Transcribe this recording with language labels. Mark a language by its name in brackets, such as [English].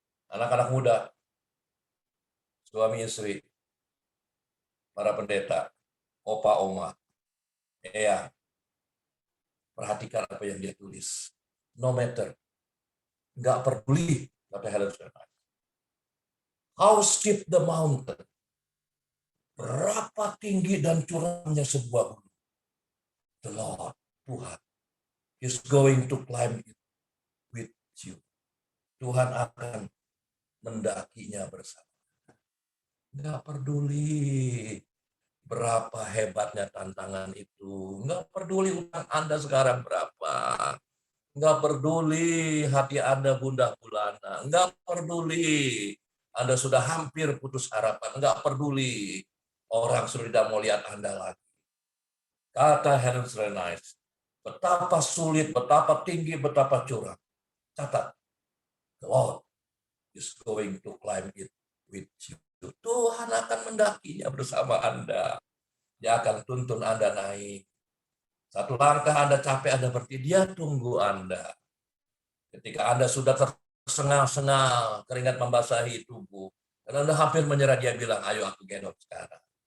[Indonesian] Anak-anak muda, suami istri, para pendeta, opa, oma, perhatikan apa yang dia tulis. [English] No matter. [Indonesian] Nggak peduli, kata Helen Stanner. [English] How steep the mountain. [Indonesian] Berapa tinggi dan curamnya sebuah gunung. [English] The Lord, [Indonesian] Tuhan, [English] is going to climb it with you. [Indonesian] Tuhan akan mendakinya bersama. Nggak peduli berapa hebatnya tantangan itu. Nggak peduli utang Anda sekarang berapa. Nggak peduli hati Anda gundah gulana. Nggak peduli Anda sudah hampir putus harapan. Nggak peduli orang sudah tidak mau lihat Anda lagi. Kata Helen Srenais, betapa sulit, betapa tinggi, betapa curam. Catat, [English] the Lord is going to climb it with you. [Indonesian] Tuhan akan mendakinya bersama Anda. Dia akan tuntun Anda naik. Satu langkah Anda capek, Anda berhenti, dia tunggu Anda. Ketika Anda sudah tersengal-sengal, keringat membasahi tubuh, dan Anda hampir menyerah, dia bilang, ayo aku gendong sekarang.